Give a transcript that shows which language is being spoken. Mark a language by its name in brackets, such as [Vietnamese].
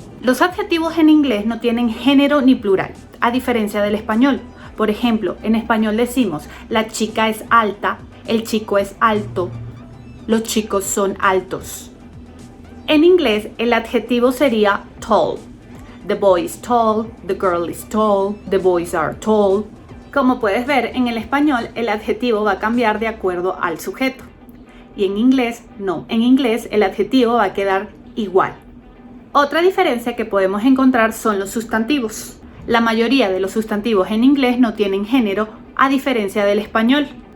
[Spanish] Los adjetivos en inglés no tienen género ni plural, a diferencia del español. Por ejemplo, en español decimos la chica es alta, el chico es alto, los chicos son altos. En inglés el adjetivo sería tall. [English] The boy is tall, the girl is tall, the boys are tall. [Spanish] Como puedes ver, en el español el adjetivo va a cambiar de acuerdo al sujeto. Y en inglés no, en inglés el adjetivo va a quedar igual. Otra diferencia que podemos encontrar son los sustantivos. La mayoría de los sustantivos en inglés no tienen género, a diferencia del español.